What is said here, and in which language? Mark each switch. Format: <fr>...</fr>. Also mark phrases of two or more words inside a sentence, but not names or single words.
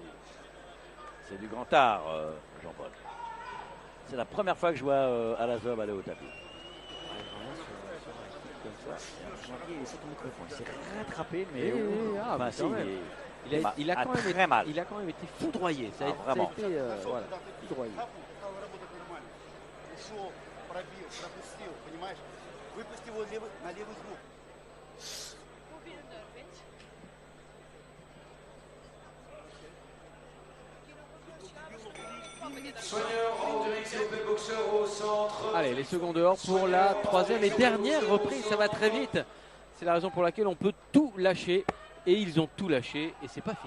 <fr>C'est du grand art, Jean-Paul. C'est la première fois que je vois Alazov aller au tapis. Vraiment, sur un</fr> <en>high kick</en> <fr>comme Il s'est tombé complètement. Il s'est rattrapé, mais mais si, quand même. Il a quand même très mal. Il a quand même été foudroyé. Ça a Vraiment. été voilà, foudroyé.</fr> <ru>Стала работать нормально. Ушел, пробил, пропустил, понимаешь? Выпусти его на левый звук.</ru> <fr>Soigneur Andrix et OP Boxeur au centre. Allez, les seconds dehors pour la troisième et dernière reprise. Ça va très vite. C'est la raison pour laquelle on peut tout lâcher. Et ils ont tout lâché et c'est pas fini.</fr>